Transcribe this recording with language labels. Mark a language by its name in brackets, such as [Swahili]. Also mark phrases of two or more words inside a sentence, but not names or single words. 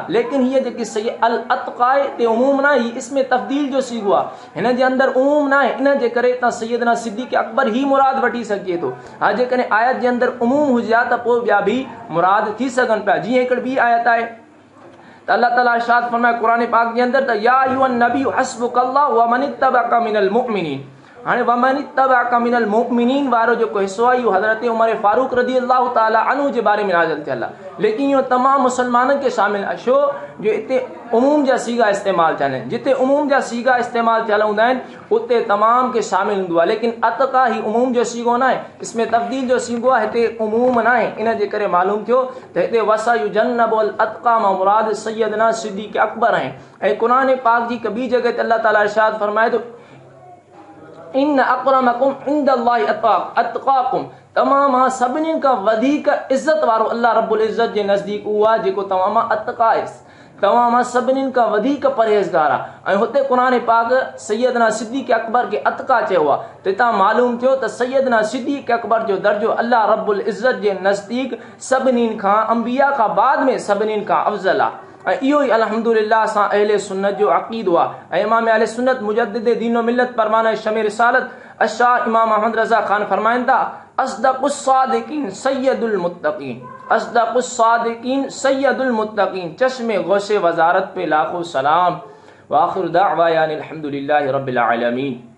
[Sindhi] लेकिन हीअ जेकी [Arabic] الأتقى [Sindhi] ते उमूम न आहे, हीअ इसमें तब्दील जो सीगो आहे, हिन जे अंदरि उमूम न आहे। इन जे करे तव्हां सैयदना सिद्दीक़ अकबर ही मुराद वठी सघे थो। हा, जेकॾहिं आयत जे अंदरि उमूम हुजे हा त पोइ ॿिया बि मुराद थी सघनि पिया। जीअं हिकिड़ी ॿी आयत आहे त अल्लाह ताला इरशाद फरमाए क़ुरान पाक जे अंदरि त [Arabic] يا أيها النبي حسبك الله ومن اتبعك من المؤمنين. [Sindhi] हाणे [Arabic] ومن اتبعك من المؤمنين [Sindhi] वारो जेको हिसो आहे इहो हज़रत उमर फारूक [Arabic] رضي الله تعالى عنه [Sindhi] जे बारे में नाज़िल थियल आहे। लेकिन इहो तमामु मुसलमाननि खे शामिल आहे, छो जो हिते उमूम जा सीगा इस्तेमालु थियल आहिनि। जिते उमूम जा सीगा इस्तेमालु थियल हूंदा आहिनि उते तमाम खे शामिल हूंदो आहे। लेकिन अतक़ा ही उमूम जो सीगो न आहे, इसमें तब्दील जो सीगो आहे, हिते उमूम न आहे। इन जे करे मालूम थियो त हिते [Arabic] وسيجنبها الأتقى [Sindhi] मां मुराद सैयदना सिद्दीक़ अकबर आहिनि। ऐं क़ुरान पाक जी हिकु ॿी जॻह ते अल्लाह ताला इरशाद फरमाए थो [Arabic] إن أكرمكم عند الله أتقاكم, [Sindhi] तमाम सभिनी खां वधीक इज़त वारो अल्लाह रब्बुल इज़्ज़त जे नज़दीक उहो आहे जेको तव्हां मां अतका आहे, तव्हां मां सभिनी खां वधीक परहेज़गार आहे। ऐं हुते क़ुरान पाक सैयदना सिद्दीक़ अकबर खे अतका चयो आहे। तितां मालूम थियो त सैयदना सिद्दीक़ अकबर जो दर्जो अल्लाह रब्बुल इज़्ज़त जे नज़दीक सभिनी खां अंबिया खां बाद में सभिनी खां अफ़ज़ल आहे। ऐं इहो ई अल्हम्दुलिल्लाह असां अहले सुन्नत जो अक़ीदो आहे। ऐं इमाम अहले सुन्नत मुजद्दिद दीन मिल्लत परवाना शमे रिसालत अशाह इमाम अहमद रज़ा ख़ान फरमाइनि था, [Arabic] أصدق الصادقين سيد المتقين، أصدق الصادقين سيد المتقين, [Urdu] چشمِ غوثِ وزارت پہ لاکھوں سلام. [Arabic] وآخر دعوانا أن الحمد لله رب العالمين.